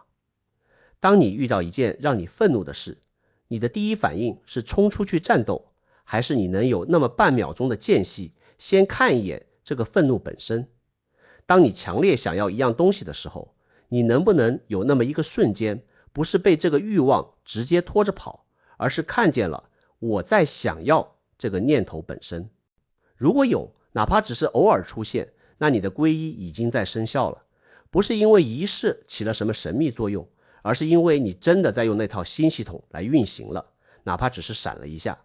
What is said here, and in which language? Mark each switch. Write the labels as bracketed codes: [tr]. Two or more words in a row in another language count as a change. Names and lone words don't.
[zh] 當你遇到一件讓你憤怒的事，你的第一反應是衝出去戰鬥，還是你能有那麼半秒鐘的間隙，先看一眼這個憤怒本身？當你強烈想要一樣東西的時候，你能不能有那麼一個瞬間，不是被這個慾望直接拖着跑，而是看見了我在想要這個念頭本身？如果有，哪怕只是偶爾出現，那你的皈依已經在生效了。不是因為儀式起了什麼神秘作用，而是因為你真的在用那套新系統來運行了，哪怕只是閃了一下。